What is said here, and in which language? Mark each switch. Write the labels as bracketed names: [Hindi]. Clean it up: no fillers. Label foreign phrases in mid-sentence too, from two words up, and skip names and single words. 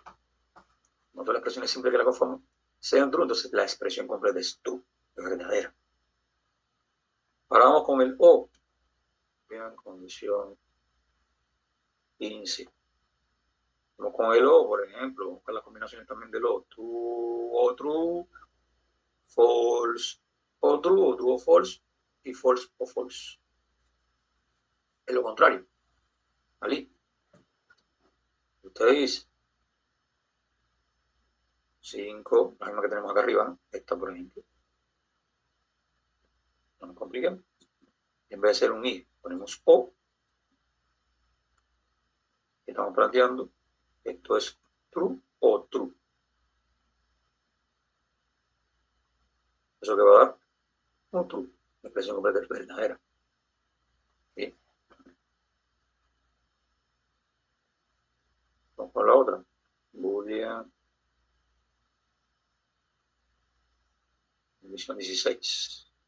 [Spanish] Cuando todas las expresiones simples que la conforman sean true, entonces la expresión completa es true, es verdadera. Ahora vamos con el O. Vean, condición 15. Vamos con el O, por ejemplo, buscar las combinaciones también del O. True o true, false o true o false, y false o false. Es lo contrario. ¿Vale? Usted dice 5, la misma que tenemos acá arriba, ¿no? Esta, por ejemplo. No nos compliquemos. En vez de ser un I, ponemos O. Estamos planteando, esto es true o true. Eso que va a dar un true. La expresión completa es verdadera. Bien. Vamos con la otra. Boolean. Condición 16.